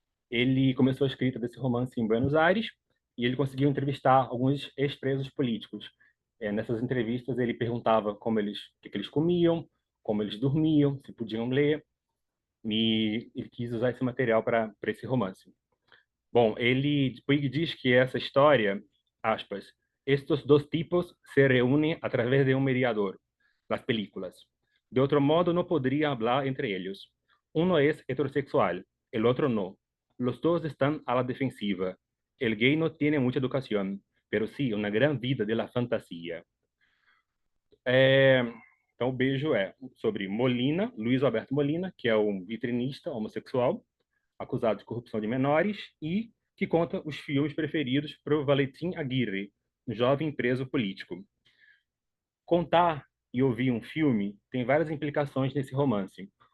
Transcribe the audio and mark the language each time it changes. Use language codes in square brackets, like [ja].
[pt] Ele começou a escrita desse romance em Buenos Aires e ele conseguiu entrevistar alguns ex-presos políticos. Nessas entrevistas, ele perguntava o que eles comiam, como eles dormiam, se podiam ler, e ele quis usar esse material para esse romance. Bom, Puig diz que essa história, aspas, [es] estos dos tipos se reúnen a través de un mediador, las películas. De otro modo, no podría hablar entre ellos. Uno es heterosexual, el otro no. Los dos están a la defensiva. El gay no tiene mucha educación, pero sí una gran vida de la fantasía. [pt] Então, o beijo é sobre Molina, Luiz Alberto Molina, que é um vitrinista homossexual, acusado de corrupção de menores e que conta os filmes preferidos para o Valentim Aguirre, um jovem preso político. Contar e ouvir um filme tem várias implicações nesse romance.